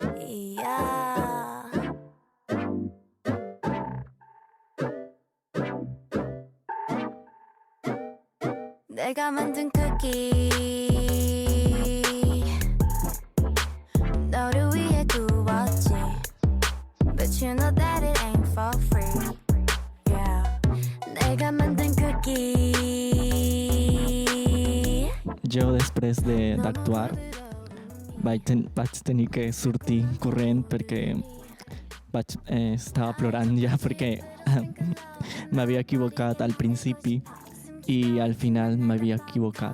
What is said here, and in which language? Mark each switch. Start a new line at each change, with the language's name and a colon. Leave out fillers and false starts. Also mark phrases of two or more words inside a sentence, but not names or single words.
Korean: yeah. 내가 만든 쿠키 너를 위해 구웠지
English: But you know that it ain't for free yeah.
Korean: 내가 만든 쿠키
Catalan: Jo, després d'actuar, vaig tenir que sortir corrent perquè estava plorant ja perquè m'havia equivocat al principi i al final m'havia equivocat.